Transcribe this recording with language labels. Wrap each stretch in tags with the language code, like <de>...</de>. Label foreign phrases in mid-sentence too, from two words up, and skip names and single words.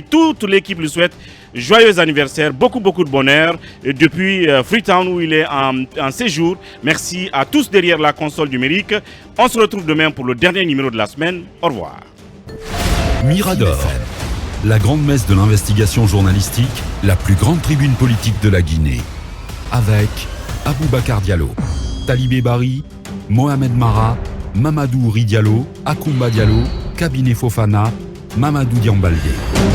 <fr>Toute l'équipe lui souhaite joyeux anniversaire, beaucoup de bonheur depuis Freetown où il est en séjour. Merci à tous derrière la console numérique. On se retrouve demain pour le dernier numéro de la semaine. Au revoir. Mirador, la grande messe de l'investigation journalistique, la plus grande tribune politique de la Guinée. Avec Aboubacar Diallo, Talibé Bari, Mohamed Mara, Mamadou Ouri Diallo, Akoumba Diallo, Kabinet Fofana, Mamadou Diambalde.</fr>